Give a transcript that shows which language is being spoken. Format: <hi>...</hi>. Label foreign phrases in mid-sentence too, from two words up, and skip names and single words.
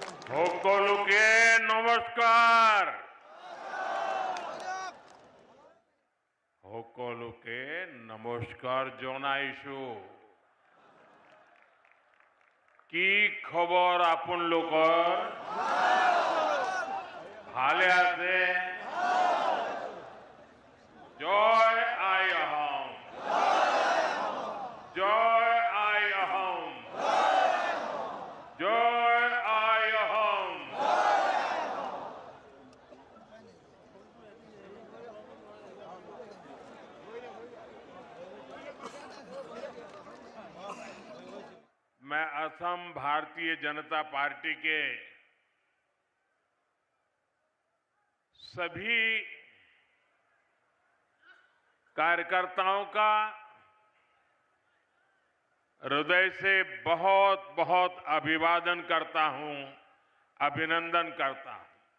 <as>সকলকে নমস্কার। সকলকে নমস্কার জনাইছো। কি খবর আপোনালোকৰ? ভালে আছে? জয় আই অসম, জয় আই অসম, জয় আই অসম।</as> <hi>मैं असम भारतीय जनता पार्टी के सभी कार्यकर्ताओं का हृदय से बहुत बहुत अभिवादन करता हूं, अभिनंदन करता हूं।</hi>